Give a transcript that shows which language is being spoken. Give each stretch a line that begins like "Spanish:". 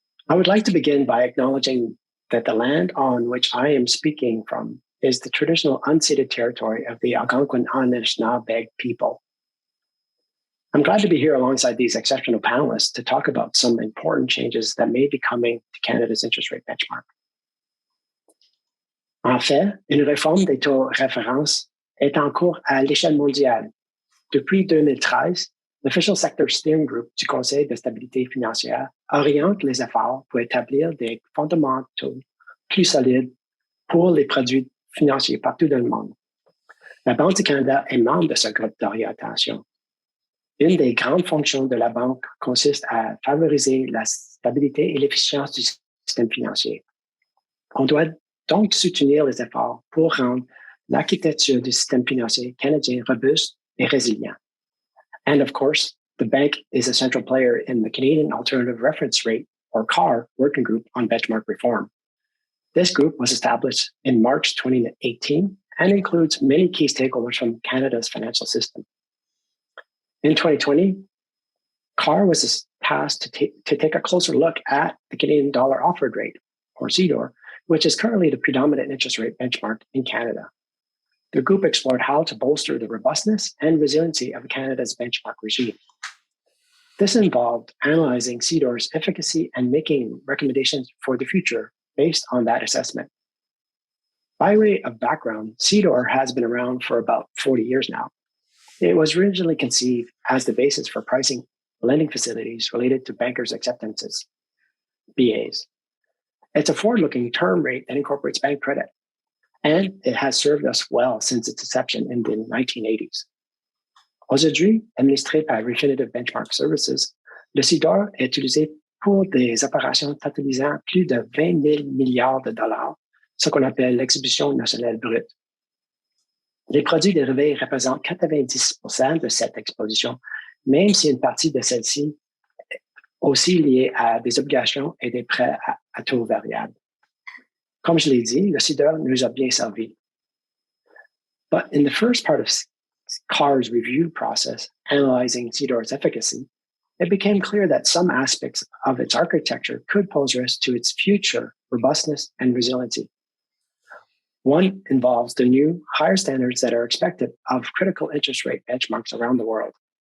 English: I would like to begin by acknowledging that the land on which I am speaking from is the traditional unceded territory of the Algonquin Anishinaabe people. I'm glad to be here alongside these exceptional panelists to talk about some important changes that may be coming to Canada's interest rate benchmark.
French: En fait, une réforme des taux référence est en cours à l'échelle mondiale. Depuis 2013, l'Official Sector Steering Group du Conseil de stabilité financière oriente les efforts pour établir des fondamentaux plus solides pour les produits financiers partout dans le monde. La Banque du Canada est membre de ce groupe d'orientation. Une des grandes fonctions de la banque consiste à favoriser la stabilité et l'efficience du système financier. On doit donc soutenir les efforts pour rendre l'architecture du système financier canadien robuste et résilient.
English: And of course, the bank is a central player in the Canadian Alternative Reference Rate, or CAR, working group on benchmark reform. This group was established in March 2018 and includes many key stakeholders from Canada's financial system. In 2020, CAR was tasked to take a closer look at the Canadian dollar offered rate, or Cedor, which is currently the predominant interest rate benchmark in Canada. The group explored how to bolster the robustness and resiliency of Canada's benchmark regime. This involved analyzing Cedor's efficacy and making recommendations for the future based on that assessment. By way of background, Cedor has been around for about 40 years now. It was originally conceived as the basis for pricing lending facilities related to bankers' acceptances, BAs. It's a forward-looking term rate that incorporates bank credit, and it has served us well since its inception in the 1980s.
French: Aujourd'hui, administré par Refinitiv Benchmark Services, le Cedor est utilisé pour des opérations totalisant plus de 20 000 milliards de dollars, ce qu'on appelle l'exhibition nationale brute. Les produits dérivés représentent 90% de cette exposition, même si une partie de celle-ci est aussi liée à des obligations et des prêts à taux variables. Comme je l'ai dit, le Cedor nous a bien servi.
English: But in the first part of CAR's review process, analyzing Cedor's efficacy, it became clear that some aspects of its architecture could pose risk to its future robustness and resiliency. One involves the new, higher standards that are expected of critical interest rate benchmarks around the world.